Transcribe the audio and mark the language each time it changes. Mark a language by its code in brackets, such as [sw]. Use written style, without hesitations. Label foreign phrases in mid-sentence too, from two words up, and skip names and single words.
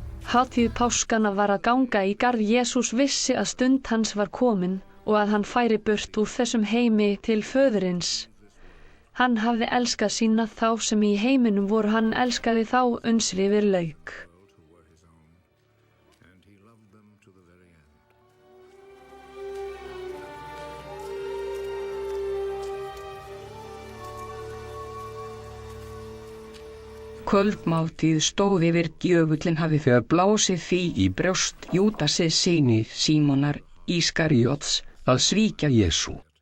[is] Hátíð páskana var að ganga í garð. Jesús vissi að stund hans var komin og að hann færi burt úr þessum heimi til föðurins. Hann hafði elskað sína þá sem í heiminum voru, hann elskaði þá uns yfir lauk. [en] And he loved them to the very end. [is] Kvöldmáltíð stóð yfir, djöfullinn hafði þegar blásið því í brjóst Júdasi syni Símonar Ískariots að svíkja Jesú.